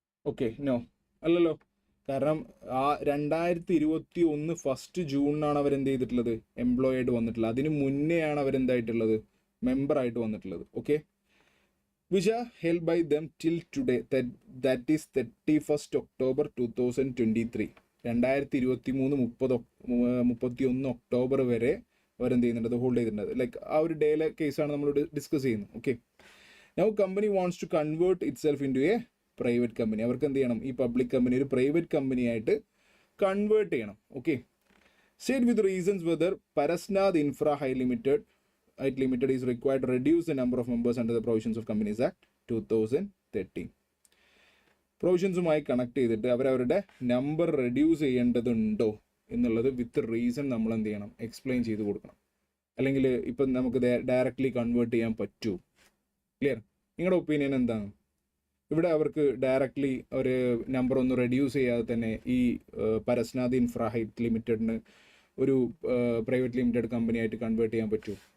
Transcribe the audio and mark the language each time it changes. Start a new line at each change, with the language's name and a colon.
Malayalam: Okay, no, അല്ലല്ലോ. കാരണം ആ 2021 1st ജൂണിനാണ് അവരെന്ത് ചെയ്തിട്ടുള്ളത്? എംപ്ലോയി ആയിട്ട് വന്നിട്ടുള്ളത്. അതിന് മുന്നെയാണ് അവരെന്തായിട്ടുള്ളത്? മെമ്പറായിട്ട് വന്നിട്ടുള്ളത്.
English: Okay, which are held by them till today, that is 31st October 2023.
Malayalam: 2023 October വരെ അവരെന്ത് ചെയ്യുന്നുണ്ട്? ഹോൾഡ് ചെയ്തിട്ടുണ്ട്. ലൈക്ക് ആ ഒരു ഡേയിലെ കേസാണ് നമ്മൾ ഡിസ്കസ് ചെയ്യുന്നത്.
English: Okay, now company wants to convert itself into a private company.
Malayalam: അവർക്ക് എന്ത് ചെയ്യണം? ഈ പബ്ലിക് കമ്പനി ഒരു പ്രൈവറ്റ് കമ്പനിയായിട്ട് കൺവേർട്ട് ചെയ്യണം.
English: Okay, state with reasons whether Parasnath infra height limited is required to reduce the number of members under the provisions of Companies Act 2013.
Malayalam: പ്രൊവിഷൻസുമായി connect ചെയ്തിട്ട് അവരവരുടെ number reduce ചെയ്യേണ്ടതുണ്ടോ എന്നുള്ളത് വിത്ത് റീസൺ നമ്മൾ എന്ത് ചെയ്യണം? എക്സ്പ്ലെയിൻ ചെയ്ത് കൊടുക്കണം. അല്ലെങ്കിൽ ഇപ്പം നമുക്ക് ഡയറക്റ്റ്ലി കൺവേർട്ട് ചെയ്യാൻ പറ്റൂ? ക്ലിയർ? നിങ്ങളുടെ ഒപ്പീനിയൻ എന്താണ്? ഇവിടെ അവർക്ക് ഡയറക്റ്റ്ലി ഒരു നമ്പർ ഒന്ന് റെഡ്യൂസ് ചെയ്യാതെ തന്നെ ഈ പരസ്നാഥ് ഇൻഫ്രാ ഹൈറ്റ് ലിമിറ്റഡിന് ഒരു പ്രൈവറ്റ് ലിമിറ്റഡ് കമ്പനിയായിട്ട് കൺവേർട്ട് ചെയ്യാൻ പറ്റൂ?